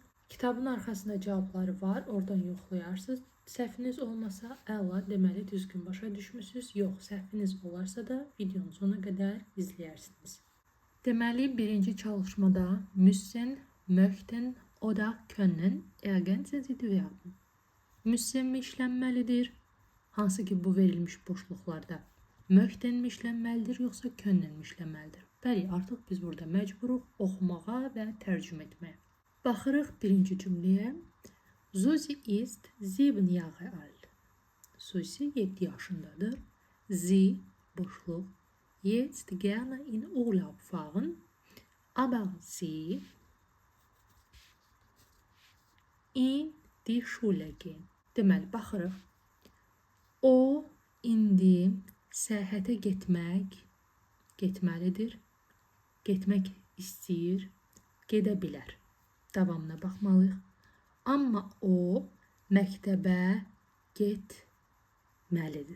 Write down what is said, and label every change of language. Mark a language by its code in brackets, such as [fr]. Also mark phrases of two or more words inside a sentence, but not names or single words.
[az] Kitabın arxasında cavabları var. Oradan yoxlayarsınız. Səhviniz olmasa əla, deməli düzgün başa düşmüsünüz. Yox, səhviniz olarsa da videonun sonuna qədər izləyərsiniz. Deməli, birinci çalışmada [de] müssen, möchten oder können ergänzen Sie die Verben. [az] Müssen mi işlənməlidir? Hansı ki bu verilmiş boşluqlarda möchten mi işlənməlidir, yoxsa können mi işlənməlidir? Bəli, artıq biz burada məcburuq oxumağa və tərcümə etməyə. Baxırıq birinci cümləyə. [de] Susi ist 7 Jahre alt. [az] Susi 7 yaşındadır. [de] Sie, boşluq, jetzt gerne in Urlaub fahren, aber sie in die Schule gehen. [az] Deməli, baxırıq. O, indi səyahətə getməlidir. Getmək istəyir, gedə bilər. Davamına baxmalıyıq. Amma o, məktəbə getməlidir.